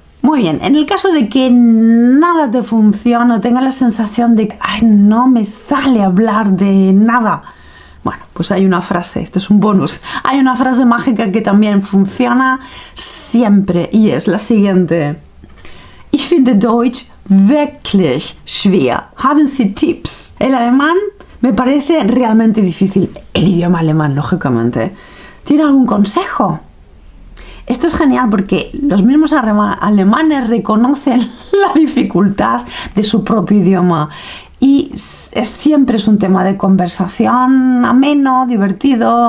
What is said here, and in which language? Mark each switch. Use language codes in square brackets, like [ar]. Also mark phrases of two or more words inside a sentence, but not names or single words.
[es] Muy bien, en el caso de que nada te funcione o tengas la sensación de que no me sale hablar de nada, bueno, pues hay una frase, este es un bonus, hay una frase mágica que también funciona siempre y es la siguiente: [de] Ich finde Deutsch wirklich schwer. Haben Sie Tipps? [es] El alemán me parece realmente difícil, el idioma alemán, lógicamente. ¿Tiene algún consejo? Esto es genial porque los mismos alemanes reconocen la dificultad de su propio idioma y siempre es un tema de conversación ameno, divertido.